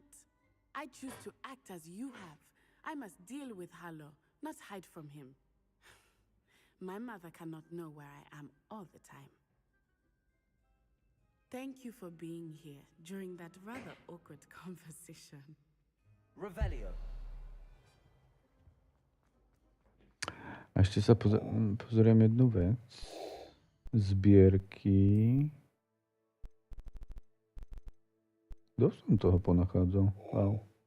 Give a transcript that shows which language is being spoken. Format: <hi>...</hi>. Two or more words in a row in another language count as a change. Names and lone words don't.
<en>I choose to act as you have. I must deal with Harlow, not hide from him. My mother cannot know where I am all the time. Thank you for being here during that rather awkward conversation. Revelio.</en> <sk>A ešte sa pozriem jednu vec. Zbierky. Dosť som toho ponachádzal. Wow.</sk>